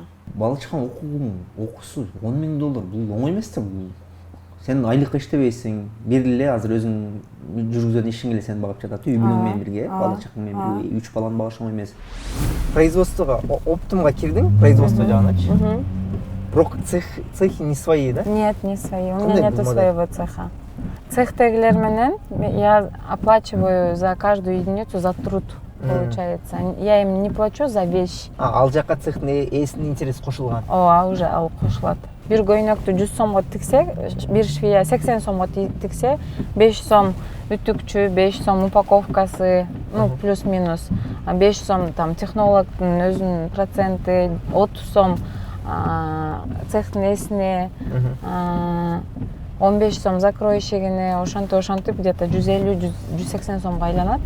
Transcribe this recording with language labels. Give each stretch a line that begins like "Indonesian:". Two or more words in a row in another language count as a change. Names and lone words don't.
Kyrgyz: Бала чакан окуусу $10 миң бул оңой эмес да. Сен айлыкка иштебейсиң, бир эле азыр өзүң жүргүзгөн ишиң эле сени багып жатат, үй бүлөң менен бирге, бала чакаң менен бирге, 3 баланы багыш оңой эмес. Производствого, оптумга кирдиң, производство жагыначы. Бирок цехи
Russian: не свои, да? Нет, не свои. У меня нету своего цеха.
Kyrgyz: Цехтегилер менен
Russian: я оплачиваю за каждую единицу за труд, получается. Я им не плачу за вещь.
Kyrgyz: Ал жака цехтин ээсинин интереси кошулган. Ооба, уже ал кошулат. Бир көйнөктү 100 сомго тиксе, бир швея 80 сомго тиксе, 5 сом үтүкчү, 5 сом упаковкасы,
Russian: ну плюс-минус.
Kyrgyz: 5 сом там технологдун өзүнүн проценти, 30 сом цехтин ээсине, 15 сом закрой ишигине, ошентип где-то 150-180 сомго айланат.